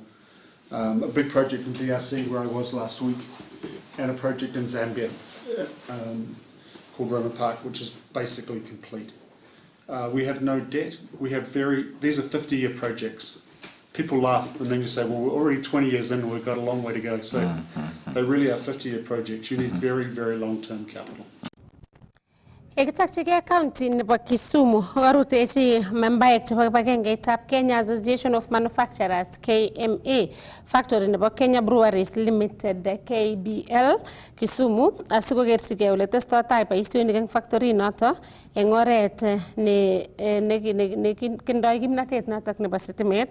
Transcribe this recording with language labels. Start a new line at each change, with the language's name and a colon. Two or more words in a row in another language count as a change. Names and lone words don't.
English: A big project in DRC, where I was last week, and a project in Zambia called Roma Park, which is basically complete. We have no debt. These are 50-year projects. People laugh, and then you say, well, we're already 20 years in, we've got a long way to go. So they really are 50-year projects. You need very, very long-term capital.
Kalenjin: Ekitakchige county nebo Kisumu korutechi membaek chebo kibagengeitab Kenya Association of Manufacturers KMA factory nebo Kenya Breweries Limited KBL Kisumu asikokerchige ole testotai boisionik eng factory noto eng oret ne kindoi kimnatet notok nebo sitimet.